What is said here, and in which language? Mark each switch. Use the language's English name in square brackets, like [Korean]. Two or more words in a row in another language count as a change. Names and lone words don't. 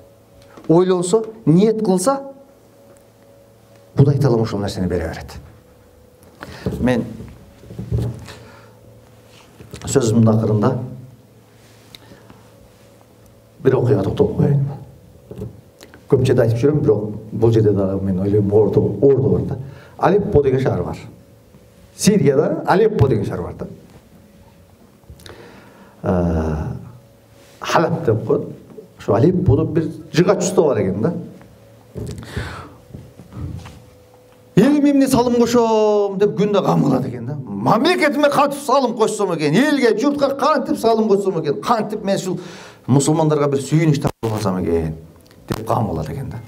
[Kazakh] Ойланса, ниет қылса, Құдай Тағалам шул нәрсені бере береді. Мен сөзімнің ақырында бір оқиға тоқталып қояйын. Көп жерде айтып жүремін, бірақ бұл жерде дағы мен ойлаймын орды бар да. Алеппо деген шаар бар. Сирияда Алеппо деген шаар бар да. Халап деп қойды. Şu Алеппода бір жыгач уста бар екен да. Елім емне салым қошам деп күнде қам қылады екен да. Мемлекетіме қантып салым қошсам екен, елге, жұртқа қантып салым қошсам екен, қантып мен шул мұсылмандарға бір сүйініш тартылсам екен деп қам қылады екен да.